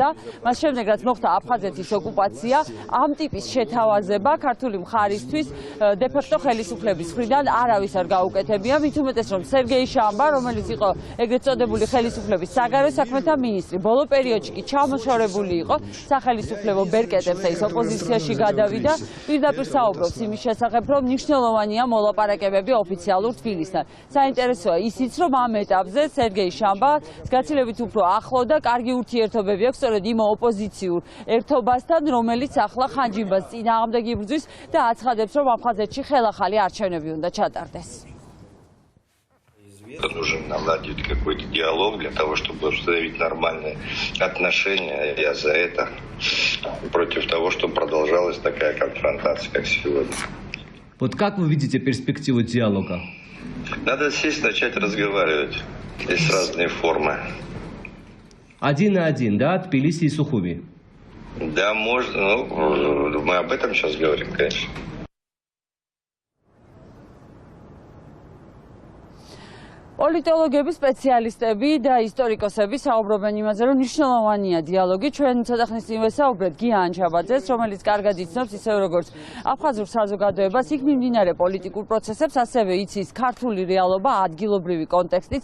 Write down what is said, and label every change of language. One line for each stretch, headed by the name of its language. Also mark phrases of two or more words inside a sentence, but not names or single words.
Georgian: მას შემდეგ, რაც მოხდა აფხაზეთის ოკუპაცია, ამ ტიპის შეთავაზება ქართული მხარისთვის დე-ფაქტო ხელისუფლების მხრიდან არავის არ გაუკეთებია, მით უმეტეს რომ სერგეი შამბა, რომელიც იყო ეგრეთ წოდებული ხელისუფლების საგარეო საქმეთა მინისტრი, ბოლო პერიოდში კი ჩამოშორებული იყო სახელისუფლებო ბერკეტებს და ის ოპოზიციაში გადავიდა, პირდაპირ საუბრობს იმის შესახებ, რომ მნიშვნელოვანია მოლაპარაკებები ოფიციალურ თბილისთან. საინტერესოა ისიც, რომ ამ ეტაპზე სერგეი შამბა გაცილებით უფრო ახლო და კარგი ურთიერთობები აქვს სწორედ იმ ოპოზიციურ ერთობასთან, რომელიც ახლა ხანჯიბას წინააღმდეგ იბრძვის და აცხადებს, რომ აფხაზეთში ხელახალი არჩევნები უნდა ჩატარდეს.
Russian: Нужно наладить какой-то диалог для того, чтобы установить нормальные отношения. Я за это против того, чтобы продолжалась такая конфронтация, как сегодня. Вот как вы видите перспективу диалога? Надо сесть, начать разговаривать. Есть разные формы. Один на один, да, Тбилиси и Сухуми? Да, можно. Ну, мы об этом сейчас говорим, конечно.
Georgian: პოლიტოლოგები, სპეციალისტები და ისტორიკოსები საუბრობენ იმაზე, რომ მნიშვნელოვანია დიალოგი. ჩვენ ცოტა ხნის წინ ვესაუბრეთ გიან ჩაბაძეს, რომელიც კარგად იცნობს ისევ როგორც აფხაზურ საზოგადოებას, იქ მიმდინარე პოლიტიკურ პროცესებს, ასევე იცის ქართული რეალობა, ადგილობრივი კონტექსტიც.